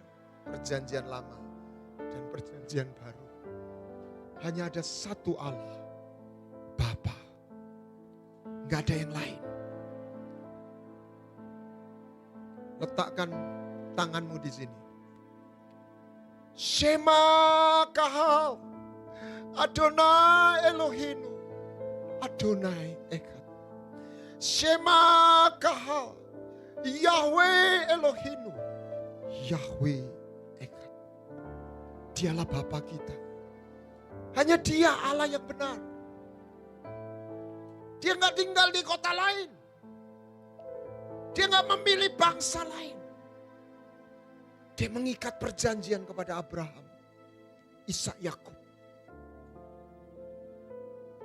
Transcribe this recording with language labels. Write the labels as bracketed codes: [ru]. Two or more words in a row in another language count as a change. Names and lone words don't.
[id] Perjanjian lama dan perjanjian baru. Hanya ada satu Allah. Bapa. Nggak ada yang lain. Letakkan tanganmu di sini. [he] שמע קהל. אדני אלהינו. אדני אחד. שמע קהל. יהוה אלהינו. יהוה אחד. [id] Dialah Bapa kita. Hanya Dia Allah yang benar. Dia nggak tinggal di kota lain. Dia nggak memilih bangsa lain. Dia mengikat perjanjian kepada Abraham, Ishak, Yakub.